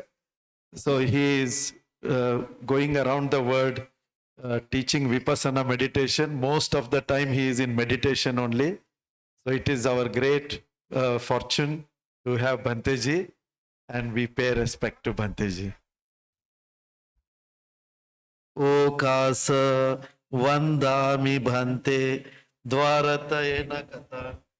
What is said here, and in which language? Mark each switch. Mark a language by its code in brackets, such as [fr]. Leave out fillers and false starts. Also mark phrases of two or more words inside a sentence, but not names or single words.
[en] So he is going around the world teaching Vipassana meditation. Most of the time he is in meditation only. So it is our great fortune to have Bhante ji, and we pay respect to Bhante ji. [pi] Okasa vandami Bhante dvaratayena kata.